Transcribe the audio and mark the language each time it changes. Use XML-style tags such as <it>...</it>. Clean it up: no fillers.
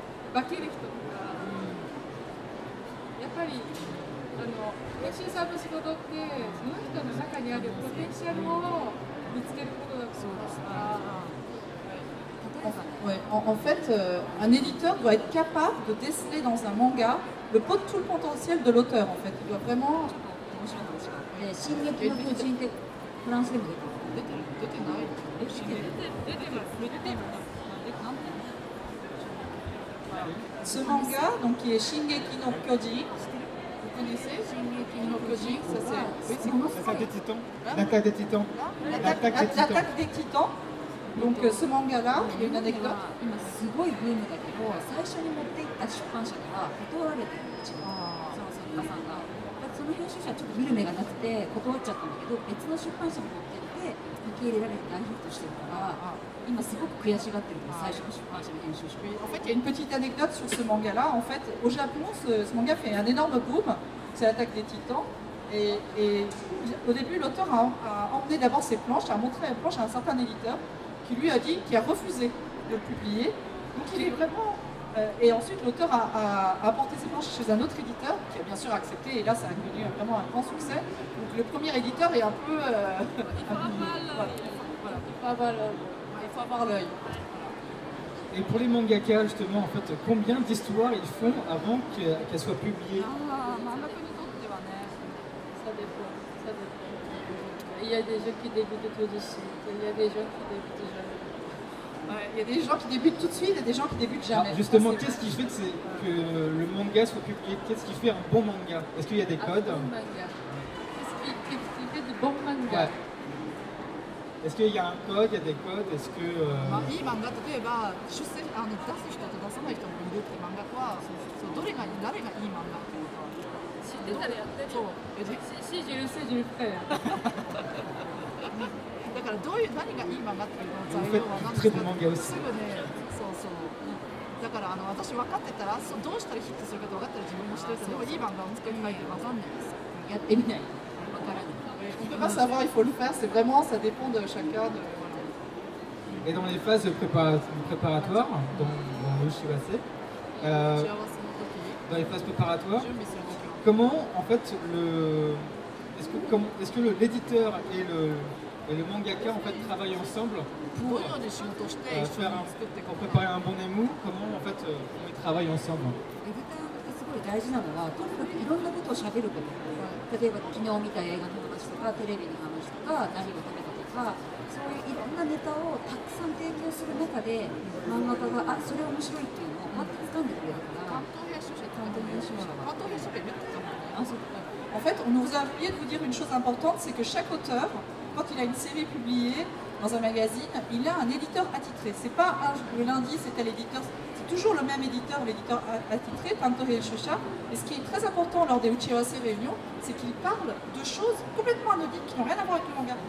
<ja>化ける人とか、やっぱり編集さんの仕事ってその人の中にあるポテンシャルを見つけることだと思いますから。</ja> <fr>Ouais, en fait, un éditeur doit être capable de déceler dans un manga tout le potentiel de l'auteur. En fait, il doit vraiment.</fr> <ja>進撃の巨人ってフランスでも出てる？出てない。出てます。</ja> <fr>Ce manga, donc qui est Shingeki no Kyojin, vous connaissez Shingeki no Kyojin, ça c'est l'attaque des titans. L'attaque des titans. L'attaque des titans. Donc ce manga-là, il y a une anecdote.</fr> <ja>今すごいブームだけど、最初に持っていった出版社から断られてるその作家さんが。その編集者はちょっと見る目がなくて断っちゃったんだけど、別の出版社に持ってって受け入れられて大ヒットしてるから、今すごく悔しがってるんです、最初の出版社の編集者。</ja> <fr>En fait, il y a une petite anecdote sur ce manga-là. En fait, au Japon, ce manga fait un énorme boom. C'est l'attaque des titans. Et au début, l'auteur a emmené d'abord ses planches, a montré les planches à un certain éditeur qui lui a dit, qui a refusé de le publier. Donc il est vraiment... et ensuite, l'auteur a apporté ses planches chez un autre éditeur qui a bien sûr accepté. Et là, ça a devenu vraiment un grand succès. Donc le premier éditeur est un peu... il faut avoir l'œil. Et pour les mangaka, justement, en fait, combien d'histoires ils font avant qu'elles soient publiées? Ça dépend. Il y a des gens qui débutent tout de suite, il y a des gens qui débutent jamais. Ouais, il y a des gens qui débutent tout de suite et des gens qui débutent jamais. Alors justement, qu'est-ce qui fait que le manga soit publié? Qu'est-ce qui fait un bon manga? Est-ce qu'il y a des codes? Un bon manga. Qu'est-ce qui fait de bons mangas? Ouais. Est-ce qu'il y a un code, il y a des codes? Est-ce que...</fr> <ja>いい漫画、例えば出す人と出さない人もいるって漫画は、誰がいい漫画っていうか知ってたらやってる。そう。</ja> <fr>Si je le sais, je le ferai.</fr> <ja>だから何がいい漫画っていうの材料は何ですか？すぐね、そうそう。だから私分かってたらどうしたらヒットするか分かったら自分もしてるけど、いい漫画を作りたいって分かんないです。やってみない。分からない。</ja> <fr>On ne peut pas savoir, il faut le faire, c'est vraiment, ça dépend de chacun. Et dans les phases préparatoires, dans le Shibase, dans les phases préparatoires, comment en fait est-ce que l'éditeur et le mangaka en fait travaillent ensemble pour préparer un bon émou? Comment en fait ils travaillent ensemble?</fr> <ja>すごい大事なのは、とにかくいろんなことをしゃべること。例えば昨日見た映画の話とか、テレビの話とか、何を食べたとか、そういういろんなネタをたくさん提供する中で、漫画家がそれ面白いっていうのをまず掴んでくれるから。</ja> <fr>En fait, on nous a oublié de vous dire une chose importante, c'est que chaque auteur, quand il a une série publiée dans un magazine, il a un éditeur attitré. C'est pas le lundi, c'était l'éditeur, c'est toujours le même éditeur, l'éditeur attitré, Pantory et Shosha. Et ce qui est très important lors des Uchiwase réunions, c'est qu'il parle de choses complètement anodines qui n'ont rien à voir avec le manga.</fr>